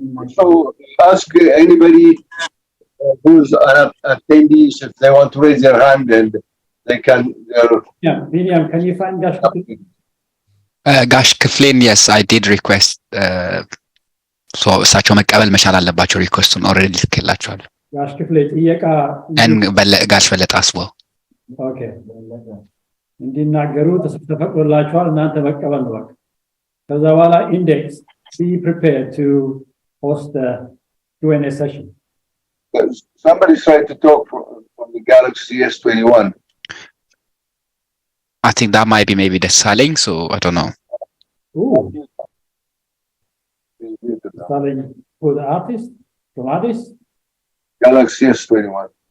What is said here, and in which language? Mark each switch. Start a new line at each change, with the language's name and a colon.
English: So ask anybody who's an attendee if they want to raise their hand, and they can. Yeah, William, can you find Gash Kiflin? Gash Kiflin, yes, I did request.
Amharic: So እሳቸው መቀበል መቻል አለባቸው ሪኩዌስቱን ኦልሬዲ ልኬላቸዋል። Gash Kiflin ጥያቄ and ጋሽ በለጠ አስበው ኦኬ እንዲናገሩ ተፈቅዶላቸዋል እናንተ መቀበል ነው በቃ ከዛ በኋላ ኢንዴክስ
English: be prepared to host the Q&A session. Somebody's trying to talk from the Galaxy S21. I think that might be maybe the selling, so I don't know. Ooh. Selling for the artist? From artist? Galaxy S21.